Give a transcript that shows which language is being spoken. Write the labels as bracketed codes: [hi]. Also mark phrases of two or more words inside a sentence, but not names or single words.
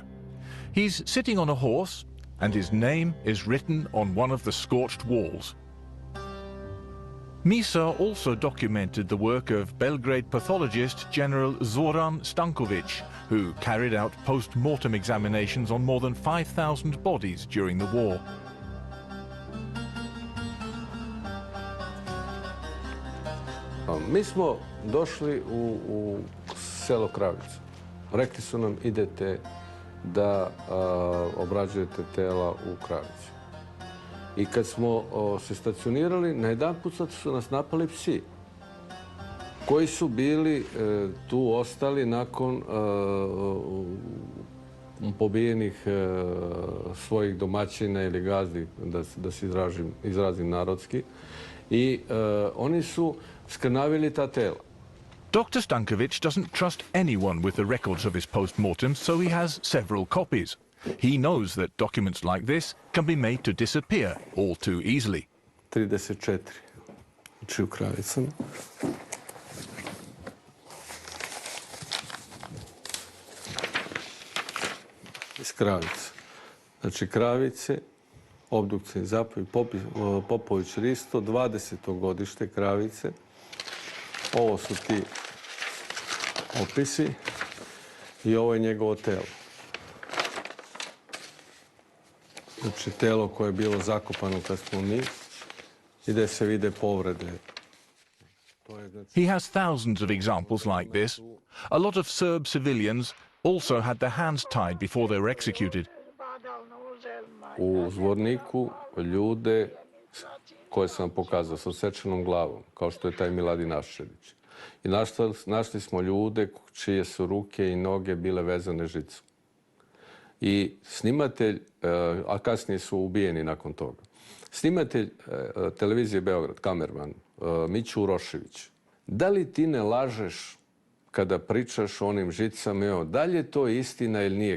[en] He's sitting on a horse, and his name is written on one of the scorched walls. Misa also documented the work of Belgrade pathologist General Zoran Stankovic, who carried out post-mortem examinations on more than 5,000 bodies during the war. [sr] Mi smo došli u selo Kravicu. Rekli su nam idete da obrađujete tela u Kravicu. I kad smo se stacionirali, najedanput su nas napali psi koji su bili tu ostali nakon pobijenih svojih domaćina ili gazdi, da se izrazim narodski. I oni su skrnavili ta tela. [en] Dr. Stankovic doesn't trust anyone with the records of his post-mortems, so he has several copies. He knows that documents like this can be made to disappear all too easily. [sr] 34. Znači u Kravicama. Iz Kravica. Znači Kravice, obdukcija zapovjed, Popović Risto, 20. godište Kravice. Ovo su ti opisi i ovo je njegovo telo. Znači telo koje je bilo zakopano kad smo mi i gdje se vide povrede. [en] He has thousands of examples like this. A lot of Serb civilians also had their hands tied before they were executed. [sr] U Zvorniku ljude koje sam vam pokazao sa osečenom glavom, kao što je taj Miladin Aščević. I našli smo ljude čije su ruke i noge bile vezane žicom. I snimatelj, a kasnije su ubijeni nakon toga, snimatelj televizije Beograd, kamerman, Miću Urošević, da li ti ne lažeš kada pričaš o onim žicama, evo, da li je to istina ili nije?